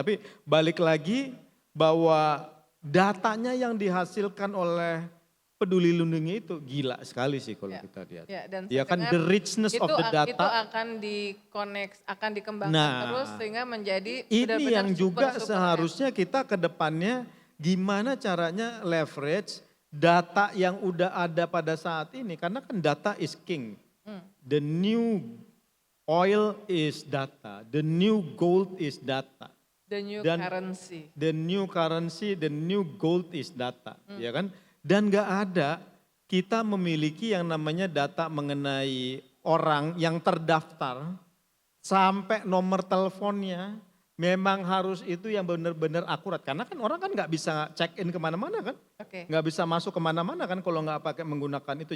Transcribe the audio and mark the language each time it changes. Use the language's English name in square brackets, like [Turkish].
[Indonesian] Tapi balik lagi bahwa datanya yang dihasilkan oleh peduli lindungi itu gila sekali sih kalau kita lihat. Ya, dan [English] ya kan the richness of the data. [Indonesian] Itu akan akan dikembangkan terus sehingga menjadi ini yang juga seharusnya kita ke depannya gimana caranya leverage data yang udah ada pada saat ini. Karena kan [English] data is king. The new oil is data, the new gold is data. The new currency. The new currency, the new gold is data, [Indonesian] ya kan? Dan gak ada kita memiliki yang namanya data mengenai orang yang terdaftar sampai nomor teleponnya memang harus itu yang benar-benar akurat. Karena kan orang kan gak bisa check in kemana-mana kan? Gak bisa masuk kemana-mana kan kalau gak pakai menggunakan itu.